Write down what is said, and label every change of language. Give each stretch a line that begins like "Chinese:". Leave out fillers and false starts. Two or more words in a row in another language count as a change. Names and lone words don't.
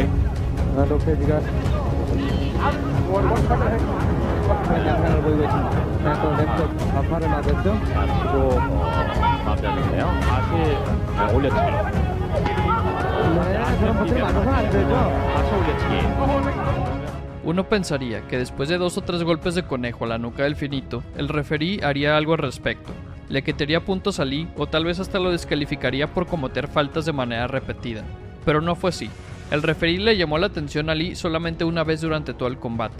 Korean: 로페즈가 양상을 보이고 있습니다. 또 왼쪽 좌파를 맞았죠. 치고 마무리하는데요. 다시 올려치기. 네, 그런 것들이 맞아서는 안 되죠. 다시 올려치기.
Spanish: Uno pensaría que después de 2 o 3 golpes de conejo a la nuca del Finito, el referí haría algo al respecto. Le quitaría puntos a Lee o tal vez hasta lo descalificaría por cometer faltas de manera repetida. Pero no fue así. El referí le llamó la atención a Lee solamente una vez durante todo el combate.